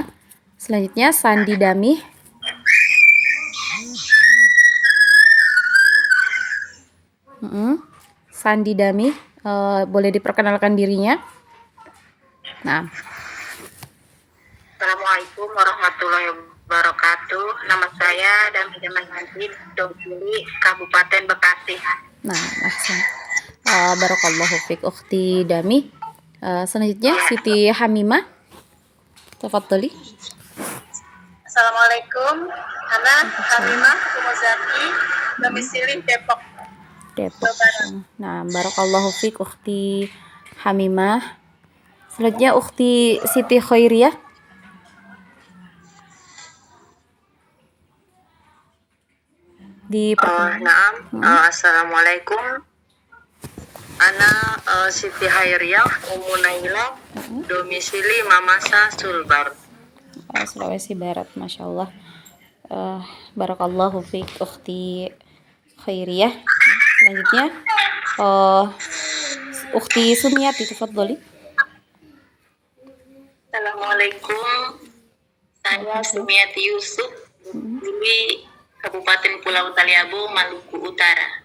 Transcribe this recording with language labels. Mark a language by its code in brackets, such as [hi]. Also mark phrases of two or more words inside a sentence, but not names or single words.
[id] Selanjutnya Sandi Dami. Sandi Dami, boleh diperkenalkan dirinya. Nah. [ar] السلام عليكم ورحمة الله وبركاته. [id] Nama saya Dami Manjid, domisili Kabupaten Bekasi. Nah, [ar] بارك الله فيك أختي Dami. [id] Selanjutnya Siti Hamimah. Tafadhali. Assalamualaikum. Ana Hamimah Kumuzaki, domisili Depok. [ar] Nah, بارك الله فيك أختي Hamimah. [id] Selanjutnya Ukhti Siti Khairiyah. Assalamualaikum. Ana Siti Khairiyah Ummu Naila, domisili Mamasa Sulbar. Sulawesi Barat, [ar] ما شاء الله. بارك الله فيك أختي Khairiyah. [id] Selanjutnya Ukhti Sumiati, tafadhali. Assalamualaikum. Saya Sumiati Yusuf, di Kabupaten Pulau Taliabu, Maluku Utara.